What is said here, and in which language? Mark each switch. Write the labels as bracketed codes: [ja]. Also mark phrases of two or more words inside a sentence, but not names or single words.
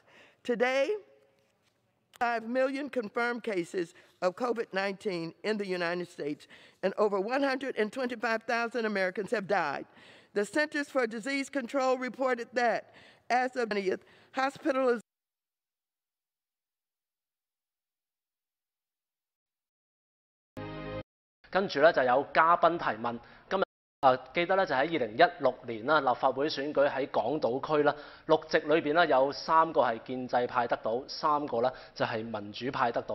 [en] Today, 5 million confirmed cases of COVID-19 in the United States, and over 125,000 Americans have died. The Centers for Disease Control reported that, as of the 20th, hospitalization [yue] 跟住咧就有嘉賓提問。今日記得咧就喺2016年啦，立法會選舉喺港島區啦，6席裏邊咧有3個係建制派得到，3個咧就係民主派得到。